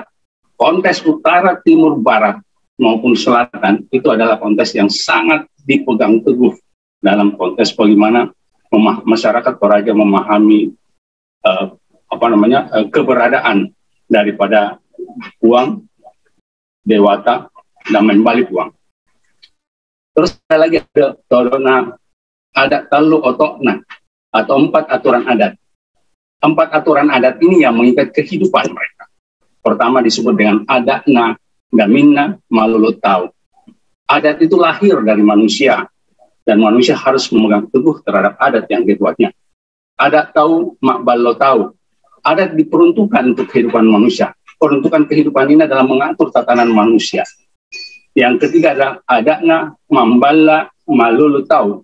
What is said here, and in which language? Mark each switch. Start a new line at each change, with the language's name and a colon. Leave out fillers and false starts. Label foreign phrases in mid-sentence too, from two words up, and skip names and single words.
Indonesian: Konteks utara, timur, barat maupun selatan itu adalah konteks yang sangat dipegang teguh dalam konteks bagaimana masyarakat Toraja memahami keberadaan daripada Puang, Dewata, dan Membali Puang. Terus ada lagi ada Todona, ada Talu Otokna atau 4 aturan adat. 4 aturan adat ini yang mengikat kehidupan mereka. Pertama disebut dengan
Toraja-Sa'dan: adatna, gaminna, malulutau.
Indonesian: Adat itu lahir dari manusia, dan manusia harus memegang teguh terhadap adat yang dibuatnya.
Toraja-Sa'dan: Adat tahu, makbalo tahu.
Indonesian: Adat diperuntukkan untuk kehidupan manusia. Peruntukan kehidupan ini adalah mengatur tatanan manusia. Yang ketiga adalah
Toraja-Sa'dan: adatna, mambala, malulutau.